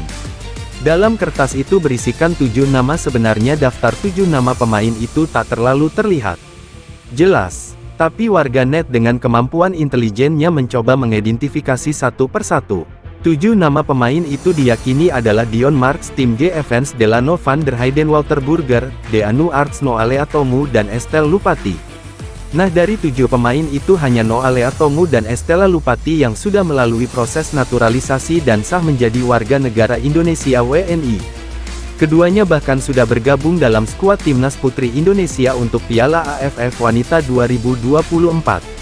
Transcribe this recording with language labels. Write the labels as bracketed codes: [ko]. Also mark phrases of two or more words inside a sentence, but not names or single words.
[id] Dalam kertas itu berisikan 7 nama, sebenarnya daftar 7 nama pemain itu tak terlalu terlihat jelas. Tapi warganet dengan kemampuan intelijennya mencoba mengidentifikasi satu persatu. 7 nama pemain itu diyakini adalah Dion Marks, Tim G. Evans, Delano van der Heyden, Wouter Burger, Deanu Arts, Noale Atomu, dan Estelle Lupati. Nah, dari 7 pemain itu hanya Noale Atomu dan Estelle Lupati yang sudah melalui proses naturalisasi dan sah menjadi warga negara Indonesia WNI. Keduanya bahkan sudah bergabung dalam skuad timnas putri Indonesia untuk Piala AFF Wanita 2024.